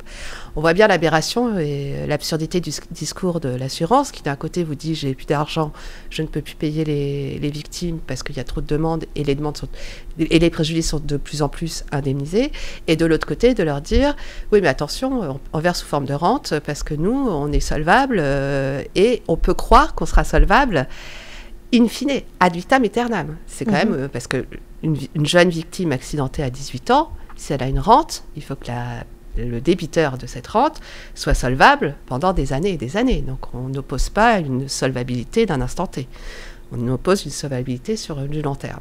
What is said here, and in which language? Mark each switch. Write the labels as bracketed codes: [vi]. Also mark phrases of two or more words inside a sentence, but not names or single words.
[fr] On voit bien l'aberration et l'absurdité du discours de l'assurance qui d'un côté vous dit j'ai plus d'argent, je ne peux plus payer les victimes parce qu'il y a trop de demandes et les préjudices sont de plus en plus indemnisés, et de l'autre côté de leur dire oui mais attention, on verse sous forme de rente parce que nous on est solvable et on peut croire qu'on sera solvable [la] in fine, ad vitam aeternam. [fr] C'est quand même parce qu'une jeune victime accidentée à 18 ans, si elle a une rente, il faut que le débiteur de cette rente soit solvable pendant des années et des années. Donc on n'oppose pas une solvabilité d'un instant T. On oppose une solvabilité sur du long terme.